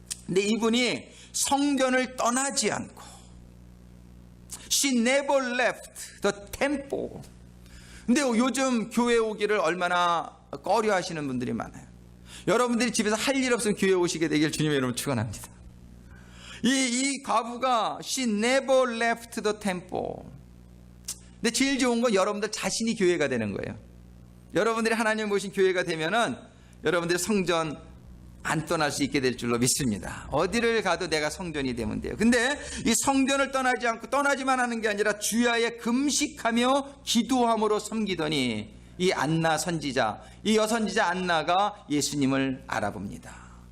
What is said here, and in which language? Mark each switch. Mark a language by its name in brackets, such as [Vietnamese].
[Korean] 근데 이분이 성전을 떠나지 않고, [English] She never left the temple. [Korean] 근데 요즘 교회 오기를 얼마나 꺼려 하시는 분들이 많아요. 여러분들이 집에서 할 일 없으면 교회 오시게 되길 주님의 이름으로 축원합니다. 이 과부가 [English] She never left the temple. [Korean] 근데 제일 좋은 건 여러분들 자신이 교회가 되는 거예요. 여러분들이 하나님 모신 교회가 되면은 여러분들이 성전 안 떠날 수 있게 될 줄로 믿습니다. 어디를 가도 내가 성전이 되면 돼요. 근데 이 성전을 떠나지 않고, 떠나지만 하는 게 아니라 주야에 금식하며 기도함으로 섬기더니 이 안나 선지자, 이 여선지자 안나가 예수님을 알아봅니다.